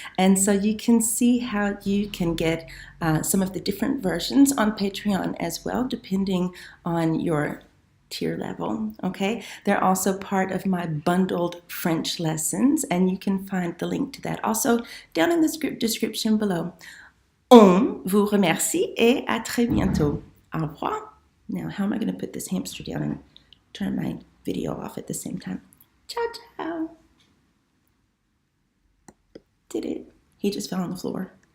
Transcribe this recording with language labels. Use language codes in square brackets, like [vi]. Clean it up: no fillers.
[en] And so you can see how you can get some of the different versions on Patreon as well, depending on your tier level, okay? They're also part of my bundled French lessons, and you can find the link to that also down in the script description below. [fr] On vous remercie et à très bientôt. Au revoir. [en] Now, how am I going to put this hamster down and turn my video off at the same time? [it] Ciao, ciao. [en] Did it. He just fell on the floor.